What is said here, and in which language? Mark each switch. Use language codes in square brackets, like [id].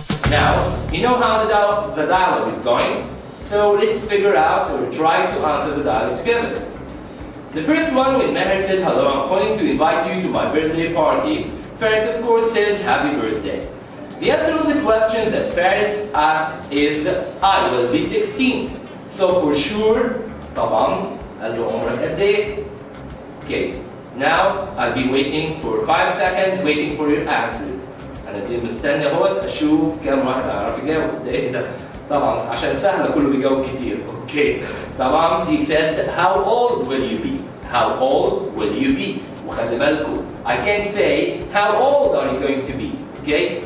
[en] Now, you know how the dialogue is going, so let's figure out or try to answer the dialogue together. The first one, when Meher said, hello, I'm calling to invite you to my birthday party, Faris of course said, happy birthday. The answer of the question that Faris asked is, I will be 16. So for sure, طبعا, [ar] قال له عمرك قد ايه? [en] Okay, now I'll be waiting for 5 seconds, waiting for your answers. [ar] أنا دي مستني اهوت أشوف كم واحد هيعرف يجاوب ده ايه ده؟ طبعا عشان سهلة كله بيجاوب كتير. [en] Okay, طبعا he said, how old will you be? How old will you be? [ar] وخلي بالكم, [en] I can't say, how old are you going to be? Okay?